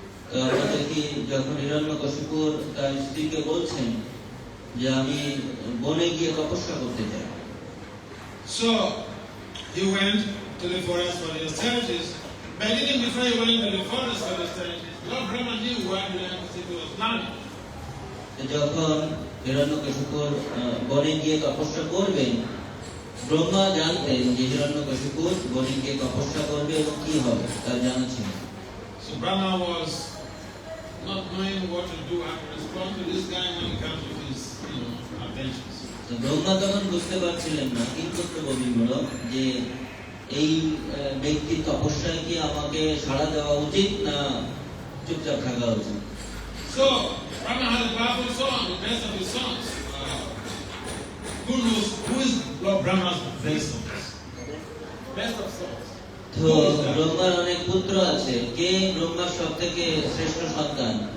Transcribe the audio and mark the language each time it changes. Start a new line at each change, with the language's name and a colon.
Bangla: তো আমরা দেখি যখন হিরণ্যকশিপুর তার স্ত্রীকে বলছেন যে আমি বনে গিয়ে তপস্যা করতে চাই।
English: So he went to the forest for the austerities, but even before he went to the forest for the austerities, Lord Brahma knew what the Hiranyakashipu was planning.
Bangla: যখন হিরণ্যকশিপুর বনে গিয়ে তপস্যা করবেন, ব্রহ্মা জানতেন যে হিরণ্যকশিপুর বনে গিয়ে তপস্যা করবে এবং কি হবে তার জানা ছিল।
English: So Brahma was not knowing what to do and respond to this guy when he comes with his, adventures.
Bangla: তো ব্রহ্মা তখন বুঝতে পারছিলেন না কি করতে বলিমূলক যে এই ব্যক্তির তপস্যায় কি আমাকে সাড়া দেওয়া উচিত না চুপচাপ থাকা উচিত।
English: So Brahma had a powerful son, the best of his sons. Who knows who is Lord Brahma's best sons? Best of sons.
Bangla: তো ব্রহ্মার অনেক পুত্র আছে, কে ব্রহ্মার সব থেকে শ্রেষ্ঠ সন্তান?